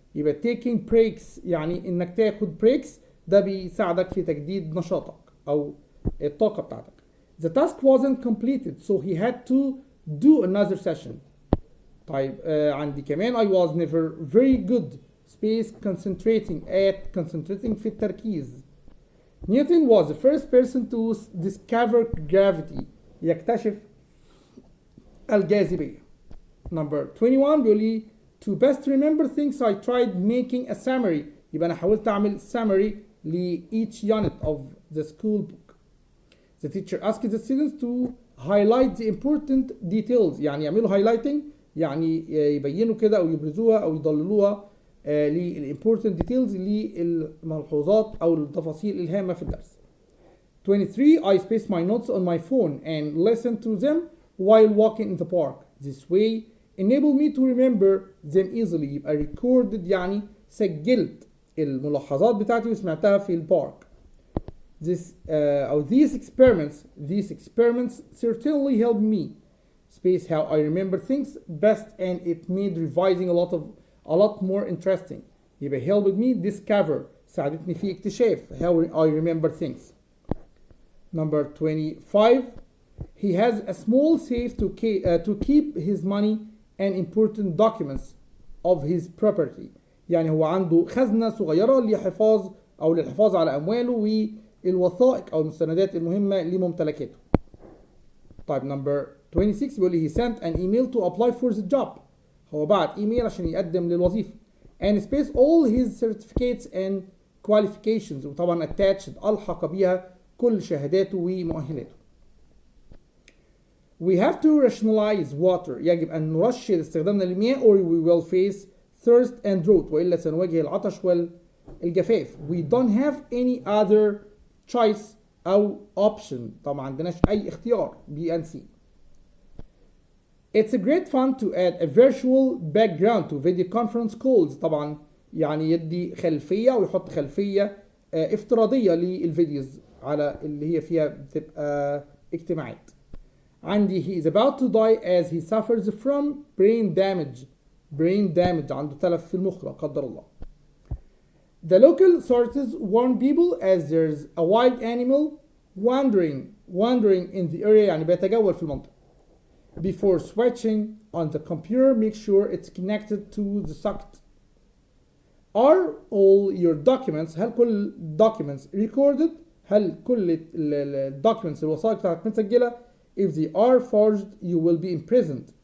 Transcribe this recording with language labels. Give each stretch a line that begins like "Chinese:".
Arabic: يبقى
English: taking breaks
Arabic: يعني انك تاخد breaks ده بيساعدك في تجديد نشاطك او الطاقة بتاعتك.
English: The task wasn't completed so he had to do another session.
Arabic: طيب عندي كمان
English: I was never very good space concentrating
Arabic: في التركيز.
English: Newton was the first person to discover gravity
Arabic: يكتشف الجاذبية.
English: Number 21
Arabic: بيقول لي
English: to best remember things I tried making a summary.
Arabic: يبقى أنا حاولت أعمل
English: summary ل each unit of the school book. The teacher asked the students to highlight the important details
Arabic: يعني يعملوا highlighting يعني يبينوا كده أو يبرزوها أو يضللوها للimportant details للملحوظات أو التفاصيل الهامة في الدرس.
English: 23 I spaced my notes on my phone and listened to them while walking in the park. This way enable me to remember them easily.
Arabic: يبقى recorded يعني سجلت الملاحظات بتاعتي وسمعتها في البارك.
English: These experiments certainly helped me space how I remember things best and it made revising a lot more interesting.
Arabic: يبقى
English: helped me discover
Arabic: ساعدتني في اكتشاف
English: how I remember things. Number 25 he has a small safe to keep his money and important documents of his property.
Arabic: يعني هو عنده خزنة صغيرة للحفاظ على أمواله والوثائق أو المستندات المهمة لممتلكاته. طيب
English: number 26
Arabic: بيقول لي
English: he sent an email to apply for the job.
Arabic: هو بعت ايميل عشان يقدم للوظيفة.
English: And space all his certificates and qualifications.
Arabic: وطبعا attached ألحق بيها كل شهاداته ومؤهلاته.
English: We have to rationalize water.
Arabic: يجب أن نرشد استخدامنا للمياه
English: or we will face thirst and drought.
Arabic: وإلا سنواجه العطش والجفاف.
English: We don't have any other choice
Arabic: أو
English: option.
Arabic: طبعا ما عندناش أي اختيار B and C.
English: It's a great fun to add a virtual background to video conference calls.
Arabic: طبعا يعني يدي خلفية ويحط خلفية افتراضية للفيديوز على اللي هي فيها بتبقى اجتماعات. عندي
English: he is about to die as he suffers from brain damage.
Arabic: عنده تلف في المخ لا قدر الله.
English: The local authorities warn people as there's a wild animal wandering in the area
Arabic: يعني بيتجول في المنطقة.
English: Before switching on the computer make sure it's connected to the socket. Are all your documents
Arabic: هل كل
English: documents recorded؟ هل كل documents
Arabic: الوثائق بتاعتك متسجلة؟
English: If they are forged you will be imprisoned.